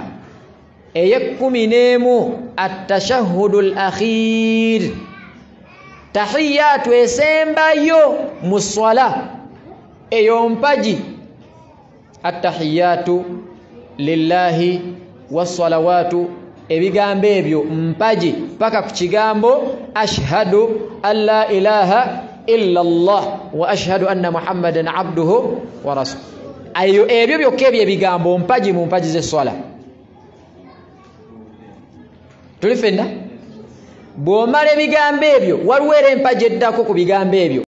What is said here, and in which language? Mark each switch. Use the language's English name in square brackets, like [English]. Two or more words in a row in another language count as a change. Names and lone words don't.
[Ganda] ey'ekkumi n'emu [Arabic] التشهد الأخير تحيات [Ganda] esembayo mu swala eyo mpaji [Arabic] التحيات لله والصلوات [Ganda] ebigambo ebyo mpaji paka ku kigambo [Arabic] أشهد أن لا إله إلا الله وأشهد أن محمدا عبده ورسوله [Ganda] ayo ebyo byokka ebyo ebigambo mpaji mu mpaji z'eswala tulifenna bw'omala ebigambo ebyo waliwo era empaji eddako ku bigambo ebyo